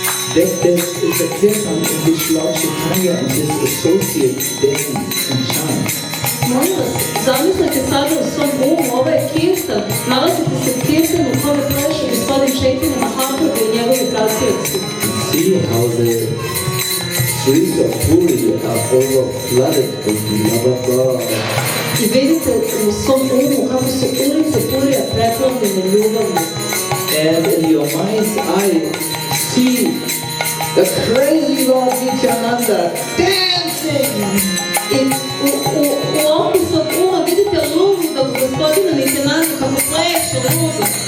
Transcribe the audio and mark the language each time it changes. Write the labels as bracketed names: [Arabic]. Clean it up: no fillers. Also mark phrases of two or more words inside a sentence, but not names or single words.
[English] is a kirtan in which Lord Chaitanya and his associates dance and chant. [Serbian] Molim vas, zamislite sada u svom umu, ovo je kirtan, nalazite se u kirtanu u kome pleše gospodin Chaitanya Mahaprabhu i njegovi pratioci. [English] See how the streets of Puri are overflooded with love of God. [Serbian] I vidite u svom umu kako su ulice Purija preplavljene ljubavlju. [English] And in your mind's eye, see the crazy Lord Nityananda dancing. [Serbian] I u oku svog uma vidite ludog gospodina Nityanandu kako pleše ludog.